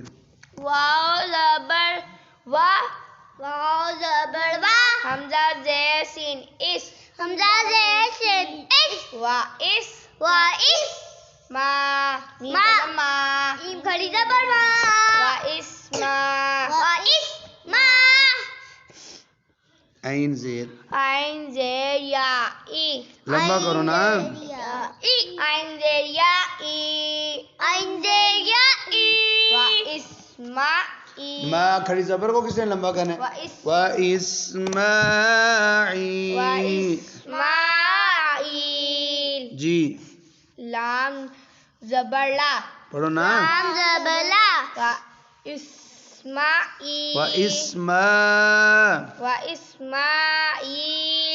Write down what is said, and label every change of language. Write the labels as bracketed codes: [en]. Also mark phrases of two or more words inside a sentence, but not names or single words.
[ur] واو زبر وا واو زبر وا حمزہ زیر سین اس حمزہ زیر سین اس وا اس وا اس ما میم ما. کا ما میم کھڑی زبر وا وا اس ما وا اس ما عین زیر عین زیر یا ای لمبا کرو نا عین زیر یا ای عین زیر یا ای وا اس ما ما کھڑی زبر کو کس نے لمبا کرنا ہے؟ وَإِسْمَاعِيلَ اسماعیل. جی لام زبر لا. پڑھو نا. لام زبر لا. اسماعیل. واسماعیل.